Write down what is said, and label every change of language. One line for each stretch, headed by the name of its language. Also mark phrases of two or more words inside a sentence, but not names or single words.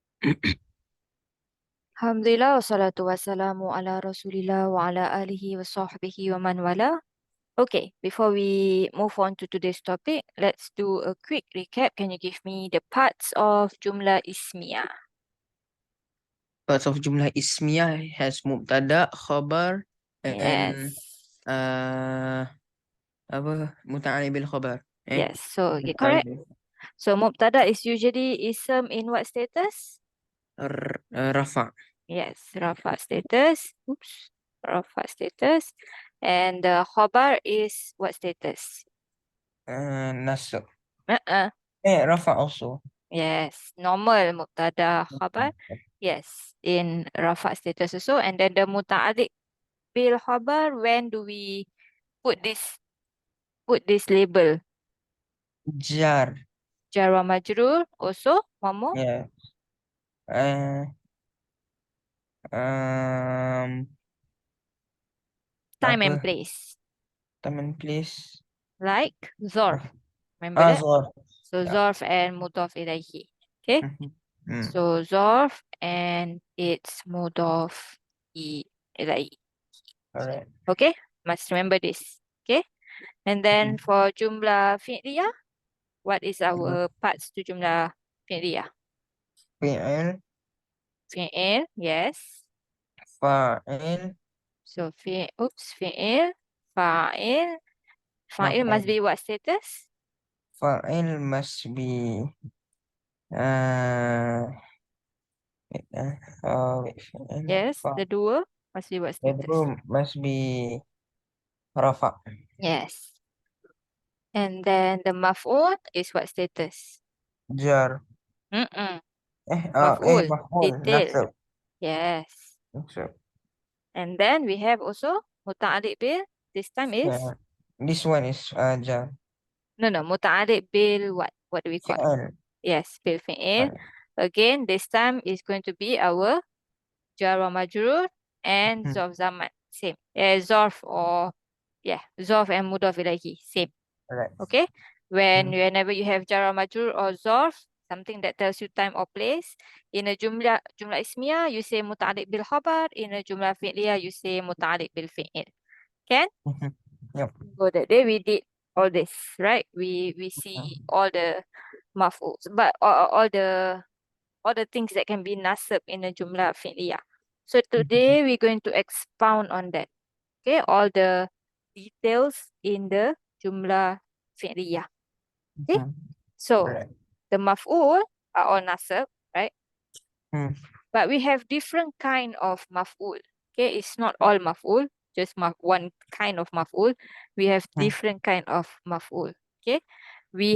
Arabic: الحمد لله، والصلاة والسلام على رسول الله وعلى آله وصحبه ومن والاه.
English: Okay, before we move on to today's topic, let's do a quick recap. Can you give me the parts of
Arabic: جملة اسمية?
English: Parts of
Arabic: جملة اسمية
English: has
Arabic: مبتدأ، خبر,
English: and Yes.
Arabic: apa متعلق بالخبر.
English: Yes, so yeah, Muta'alliq correct. bil So mubtada is usually ism in what status? rafa. Yes, rafa status. Oops, rafa status. And the khabar is what status? Nasab. Uh-uh. Rafa also. Yes, normal
Arabic: مبتدأ خبر.
English: Yes, in rafa status also. And then the
Arabic: متعلق بالخبر,
English: when do we put this label? Jar.
Arabic: جار ومجرور
English: also, Mammoo? Yeah. Uh, um, Time and apa? place. Teman please. Like zorf. Remember that? Zor. So Yeah. zorf and
Arabic: مضاف إليه.
English: Okay? Mhm. Mm. So zorf and it's
Arabic: مضاف إليه.
English: Alright. Okay? Must remember this. Okay? And then for
Arabic: جملة فعلية,
English: what is our parts to
Arabic: جملة فعلية?
English: Fi'il, Fi'il, yes. fa'il, So fi'il, fa'il. Fa'il maf'ul. must be what status? Fa'il must be uh, wait, fi'il, Yes, the doer must be what status? bedroom must be rafa. Yes. And then the maf'ul is what status? Jar. Mm-mm. Maf'ul, Maf'ul, detail. nasab. Yes. Nasab. And then we have also
Arabic: متعلق ب.
English: This time is Yeah. This one is jar. no
Arabic: متعلق ب
English: what? What do we call? Fi'il. Yes,
Arabic: بالفعل.
English: Again, this time is going to be our
Arabic: جار ومجرور
English: and Hmm.
Arabic: ظرف زمان.
English: Same. Zarf or zarf and
Arabic: مضاف إليه.
English: Same. Alright. Okay. Hmm. Whenever you have
Arabic: جار ومجرور
English: or zarf, something that tells you time or place. In a
Arabic: جملة اسمية,
English: you say
Arabic: متعلق بالخبر.
English: In a
Arabic: جملة فعلية,
English: you say
Arabic: متعلق بالفعل.
English: Can? Mhm. Yep. So that day we did all this, right? We see all the maf'uls, but all the things that can be nasab in a
Arabic: جملة فعلية.
English: So today we're going to expound on that. Okay, all the details in the
Arabic: جملة فعلية.
English: Okay, Mhm. so Alright. the maf'ul are all nasab, right? Hmm. But we have different kind of maf'ul. Okay, it's not all maf'ul, just one kind of maf'ul. We have Hmm. different kind of maf'ul. Okay, we